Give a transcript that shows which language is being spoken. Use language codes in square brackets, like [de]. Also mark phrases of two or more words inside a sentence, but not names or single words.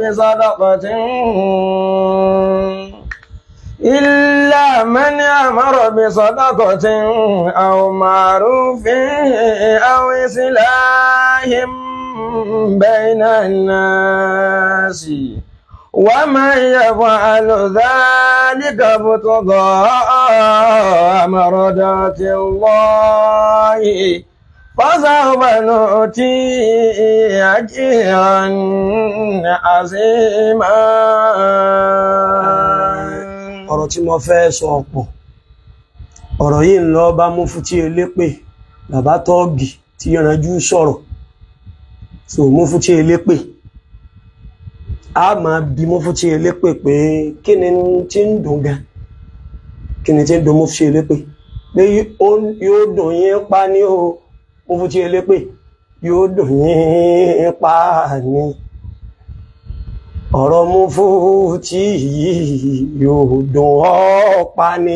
[ar] بصدقة أو معروف أو إصلاح بين الناس ومن يفعل ذلك ابتغاء مرضات الله فسوف نؤتيه أجرا عظيما. [yo] ọ̀rọ̀ tí mo fẹ́ sọ ọ̀pọ̀ ọ̀rọ̀ yìí ń lọ bá Mufti Elépè bàbá tọ́ọ̀gì tí yanjú sọ̀rọ̀ so Mufti Elépè a máa bi Mufti Elépè pé kí ni tí ń dùn gan kí ni tí ń dùn Mufti Elépè pé yóò dùn yín pa ní o Mufti Elépè yóò dùn yín pa ní ọ̀rọ̀ Mufti yóò dùn ọ́ pa ní